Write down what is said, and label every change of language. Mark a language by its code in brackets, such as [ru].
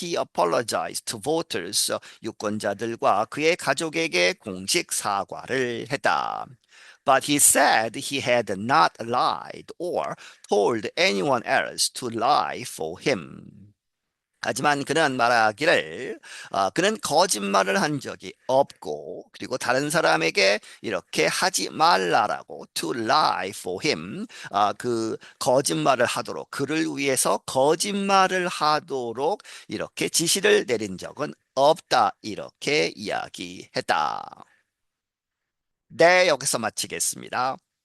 [en] He apologized to voters, [ko] 유권자들과 그의 가족에게 공식 사과를 했다. [en] But he said he had not lied or told anyone else to lie for him. [ko] 하지만 그는 말하기를 그는 거짓말을 한 적이 없고 그리고 다른 사람에게 이렇게 하지 말라라고 [en] to lie for him [ko] 그 거짓말을 하도록 그를 위해서 거짓말을 하도록 이렇게 지시를 내린 적은 없다 이렇게 이야기했다. 네, 여기서 마치겠습니다.